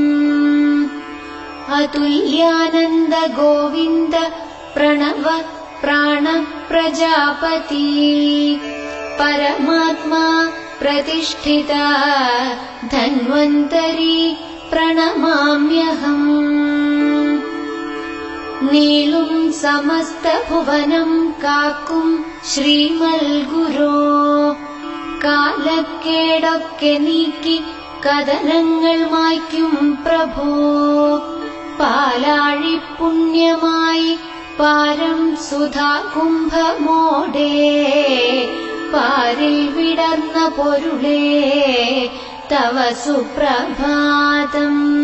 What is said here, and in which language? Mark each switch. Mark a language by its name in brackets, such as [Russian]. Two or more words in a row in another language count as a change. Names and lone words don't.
[Sanskrit] अतुल्यानंद गोविंद प्रणव प्राण प्रजापति परमात्मा प्रतिष्ठिता धन्वन्तरी प्रणमाम्यहम्। [Malayalam] നീളും സമസ്ത ഭുവനം കാക്കും ശ്രീമൽഗുരോ കാലക്കേടൊക്കെ നീക്കി കഥനങ്ങൾ മായ്ക്കും പ്രഭോ പാലാഴി പുണ്യമായി പാരം സുധാ കുംഭമോടെ പാരിൽ വിടർന്ന പൊരുളേ തവ സുപ്രഭാതം।